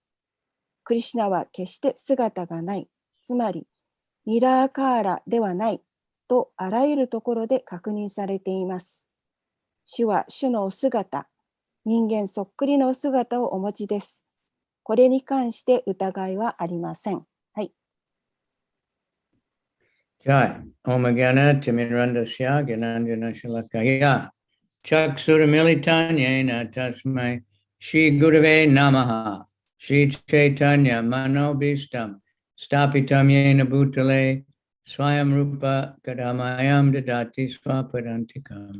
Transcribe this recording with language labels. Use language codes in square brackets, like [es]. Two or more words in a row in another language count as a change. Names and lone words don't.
[ja] クリシュナは決して姿がない、つまりニラーカーラではないとあらゆるところで確認されています。主は主のお姿、人間そっくりのお姿をお持ちです。これに関して疑いはありません。はい。 [sa] Jai. ॐ अज्ञान तिमिरान्धस्य ज्ञानाञ्जन शलाकया. चक्षुरुन्मीलितं येन तस्मै श्री गुरवे नमः. श्रीचैतन्यमनोऽभीष्टं स्थापितं येन भूतले स्वयं रूपः कदा मह्यं ददाति स्वपदान्तिकम्.